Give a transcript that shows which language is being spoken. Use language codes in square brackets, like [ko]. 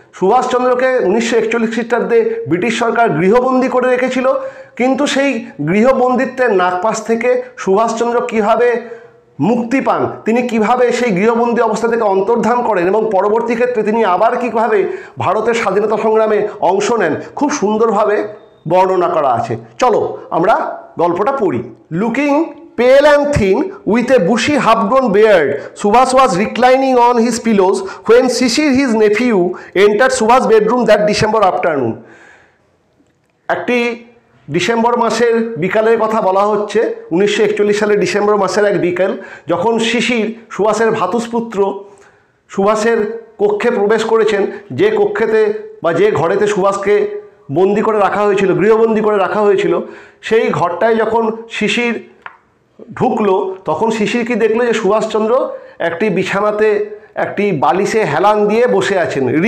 [bn] সুভাষচন্দ্রকে 1941 খ্রিস্টাব্দে ব্রিটিশ সরকার গৃহবন্দী করে রেখেছিল, কিন্তু সেই গৃহবন্দিত্বের নাগপাশ থেকে সুভাষচন্দ্র কীভাবে মুক্তি পান, তিনি কিভাবে সেই গৃহবন্দী অবস্থা থেকে অন্তর্ধান করেন, এবং পরবর্তী ক্ষেত্রে তিনি আবার কীভাবে ভারতের স্বাধীনতা সংগ্রামে অংশ নেন, খুব সুন্দরভাবে বর্ণনা করা আছে। চলো আমরা গল্পটা পড়ি। [en] Looking pale and thin, with a bushy half-grown beard, Subhash was reclining on his pillows when Shishir, his nephew, entered Subhash's bedroom that December afternoon. [bn] একটি ডিসেম্বর মাসের বিকালের কথা বলা হচ্ছে। 1941 সালের ডিসেম্বর মাসের এক বিকেল, যখন শিশির, সুভাষের ভ্রাতুষ্পুত্র, সুভাষের কক্ষে প্রবেশ করেছেন, যে কক্ষেতে বা যে ঘরেতে সুভাষকে বন্দি করে রাখা হয়েছিল, গৃহবন্দী করে রাখা হয়েছিল, সেই ঘরটায় যখন শিশির ঢুকলো তখন শিশির কি দেখলো যে সুভাষচন্দ্র একটি বিছানাতে একটি বালিশে হেলান দিয়ে বসে আছেন।